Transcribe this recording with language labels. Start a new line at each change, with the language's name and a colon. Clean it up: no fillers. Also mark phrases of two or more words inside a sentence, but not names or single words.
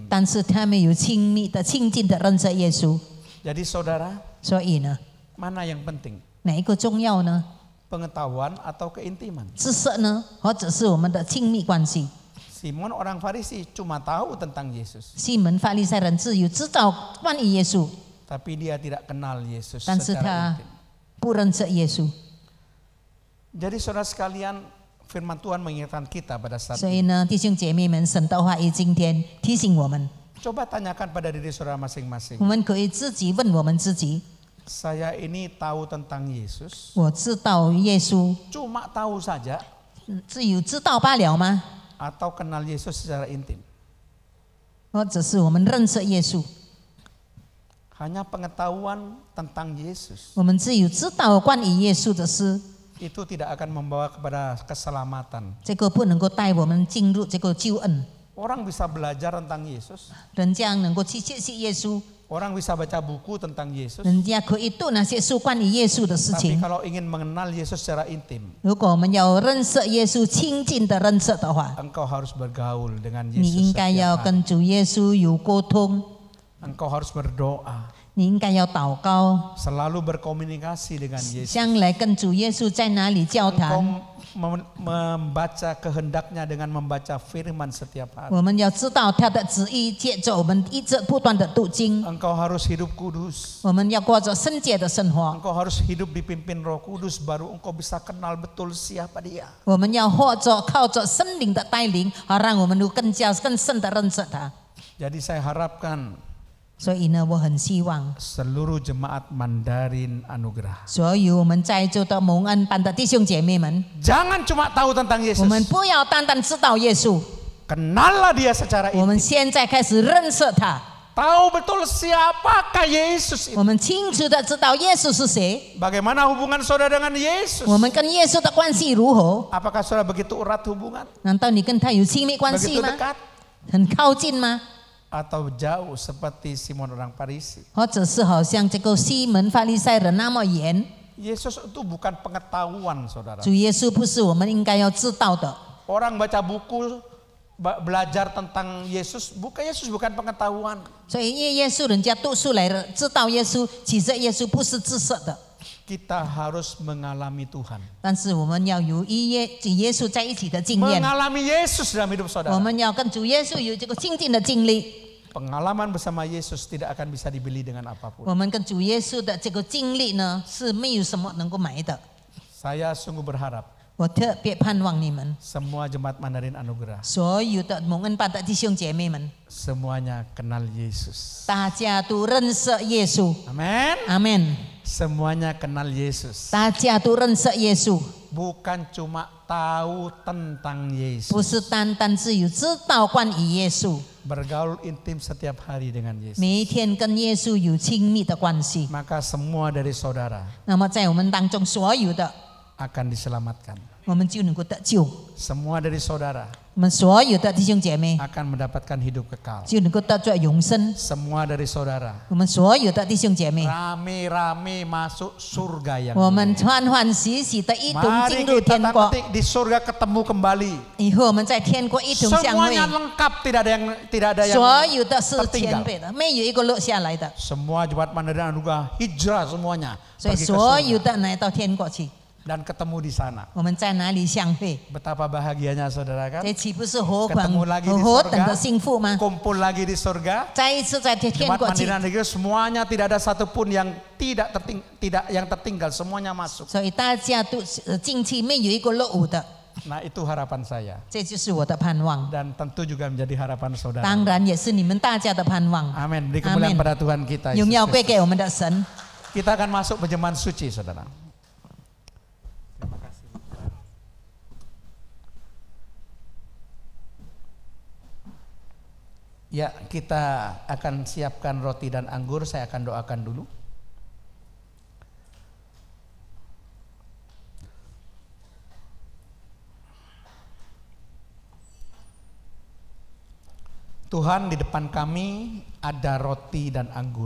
Chinese: 但是他没有亲密的、亲近的认识耶稣。
Indonesian: Jadi saudara,
Chinese: 所以呢，
Indonesian: mana yang penting?
Chinese: 哪一个重要呢？
Indonesian: Pengetahuan atau keintiman?
Chinese: 知识呢，或者是我们的亲密关系？
Indonesian: Simon orang Farisi cuma tahu tentang Yesus,
Chinese: 西门法利赛人只有知道关于耶稣，
Indonesian: tapi dia tidak kenal Yesus
Chinese: 但是
Indonesian: secara
Chinese: 他
Indonesian: intim.
Chinese: 不认识耶稣。
Indonesian: Jadi saudara sekalian, firman Tuhan mengingatkan kita pada saat
Chinese: 所以
Indonesian: ini.
Chinese: 呢，弟兄姐妹们，神的话语今天提醒我们，
Indonesian: Coba tanyakan pada diri saudara masing-masing.
Chinese: 我们可以自己问我们自己：
Indonesian: Saya ini tahu tentang Yesus,
Chinese: 我知道耶稣，
Indonesian: cuma tahu saja,
Chinese: 只有知道罢了吗？
Indonesian: atau kenal Yesus secara intim?
Chinese: 或者是我们认识耶稣？
Indonesian: Hanya pengetahuan tentang Yesus
Chinese: 我们只有知道关于耶稣的事，
Indonesian: itu tidak akan membawa kepada keselamatan.
Chinese: 这个不能够带我们进入这个救恩。
Indonesian: Orang bisa belajar tentang Yesus,
Chinese: 人家能够去学习耶稣，
Indonesian: orang bisa baca buku tentang Yesus,
Chinese: 人家可以读那些书关于耶稣的事
Indonesian: tapi
Chinese: 情。
Indonesian: kalau ingin mengenal Yesus secara intim,
Chinese: 如果我们要认识耶稣、亲近的认识的话，
Indonesian: engkau harus bergaul dengan
Chinese: 你
Indonesian: Yesus
Chinese: 应该
Indonesian: setiap
Chinese: 要
Indonesian: hari.
Chinese: 跟主耶稣有沟通，
Indonesian: Engkau harus berdoa,
Chinese: 你应该要祷告，
Indonesian: selalu berkomunikasi dengan Yesus.
Chinese: 将来跟主耶稣在哪里交
Indonesian: Engkau
Chinese: 谈。
Indonesian: membaca kehendaknya dengan membaca firman setiap hari.
Chinese: 我们要知道他的旨意，借着我们一直不断的读经，
Indonesian: Engkau harus hidup kudus.
Chinese: 我们要过着圣洁的生活。
Indonesian: Engkau harus hidup dipimpin Roh Kudus, baru engkau bisa kenal betul siapa Dia.
Chinese: 我们要或者靠着圣灵的带领，而让我们都更深的认识他。
Indonesian: Jadi saya harapkan
Chinese: 所以呢，我很希望
Indonesian: seluruh jemaat Mandarin Anugerah
Chinese: 所有我们在座的蒙恩班的弟兄姐妹们，
Indonesian: jangan cuma tahu tentang
Chinese: 我们
Indonesian: Yesus,
Chinese: 不要单单知道耶稣，
Indonesian: kenallah Dia secara
Chinese: 我们
Indonesian: intim.
Chinese: 现在开始认识他，
Indonesian: Tahu betul siapakah Yesus itu.
Chinese: 我们清楚的知道耶稣是谁，
Indonesian: Bagaimana hubungan saudara dengan Yesus?
Chinese: 我们跟耶稣的关系如何？
Indonesian: Apakah saudara begitu erat hubungan?
Chinese: 难道你跟他有亲密关系
Indonesian: Begitu
Chinese: 吗？
Indonesian: dekat?
Chinese: 很靠近吗？
Indonesian: Atau jauh seperti Simon orang Farisi?
Chinese: 或者是好像这个西门法利赛人那么远？
Indonesian: Yesus itu bukan pengetahuan saudara.
Chinese: 主耶稣不是我们应该要知道的。
Indonesian: Orang baca buku belajar tentang Yesus, Yesus bukan pengetahuan.
Chinese: 所以因为耶稣人家读书来了，知道耶稣，其实耶稣不是知识的。
Indonesian: Kita harus mengalami Tuhan.
Chinese: 但是我们要有与耶稣在一起的经验，
Indonesian: Mengalami Yesus dalam hidup
Chinese: 我
Indonesian: saudara.
Chinese: 们要跟主耶稣有这个亲近的经历。
Indonesian: Pengalaman bersama Yesus tidak akan bisa dibeli dengan
Chinese: 我
Indonesian: apapun.
Chinese: 们跟主耶稣的这个经历呢，是没有什么能够买的。
Indonesian: Saya sungguh berharap
Chinese: 我特别盼望你们
Indonesian: semua jemaat Mandarin Anugerah
Chinese: 所有的蒙恩班的弟兄姐妹们，
Indonesian: semuanya kenal Yesus.
Chinese: 大家都认识耶稣。
Indonesian: Amin.
Chinese: 阿门。
Indonesian: Semuanya kenal Yesus.
Chinese: 大家都认识耶稣，
Indonesian: Bukan cuma tahu tentang
Chinese: 不
Indonesian: Yesus.
Chinese: 是单单只有知道关于耶稣，
Indonesian: Bergaul intim setiap hari dengan Yesus.
Chinese: 每一天跟耶稣有亲密的关系。
Indonesian: Maka semua dari saudara
Chinese: 那么在我们当中所有的，
Indonesian: akan diselamatkan.
Chinese: 我们就能够得救。
Indonesian: Semua dari saudara
Chinese: 我们所有的弟兄姐妹
Indonesian: akan mendapatkan hidup kekal.
Chinese: 就能够得着永生。
Indonesian: Semua dari saudara
Chinese: 我们所有的弟兄姐妹，
Indonesian: rame-rame masuk surga yang
Chinese: 我们
Indonesian: mulia.
Chinese: 欢欢喜喜的一同
Indonesian: Mari
Chinese: 进入
Indonesian: kita
Chinese: 天国。
Indonesian: nanti di surga ketemu kembali.
Chinese: 以后我们在天国一同相会，
Indonesian: Semuanya lengkap, tidak ada yang
Chinese: 所有的是
Indonesian: tertinggal.
Chinese: 前辈的，没有一个落下来的。
Indonesian: Semua jemaat Mandarin Anugerah hijrah semuanya
Chinese: 所以
Indonesian: pergi ke
Chinese: 所有
Indonesian: surga
Chinese: 的来到天国去，
Indonesian: dan ketemu di sana.
Chinese: 我们在哪里相会？
Indonesian: Betapa bahagianya saudara kan?
Chinese: 这岂不是何
Indonesian: Ketemu
Chinese: 等
Indonesian: lagi di
Chinese: 何等的
Indonesian: surga,
Chinese: 幸福吗？
Indonesian: kumpul lagi di surga.
Chinese: 再一次在天
Indonesian: Jemaat
Chinese: 国去，
Indonesian: Mandarin Anugerah semuanya tidak ada satupun yang tidak yang tertinggal, semuanya masuk.
Chinese: 所以大家都进去，没有一个落伍的。
Indonesian: Nah itu harapan saya
Chinese: 这就是我的盼望，
Indonesian: dan tentu juga menjadi harapan saudara.
Chinese: 当然也是你们大家的盼望。
Indonesian: Amin. Beri kemuliaan
Chinese: Amin.
Indonesian: pada Tuhan kita.
Chinese: 荣
Indonesian: Yesus
Chinese: 耀归
Indonesian: Kristus.
Chinese: 给我们的神。
Indonesian: Kita akan masuk perjamuan suci, saudara. Ya, kita akan siapkan roti dan anggur. Saya akan doakan dulu. Tuhan, di depan kami ada roti dan anggur.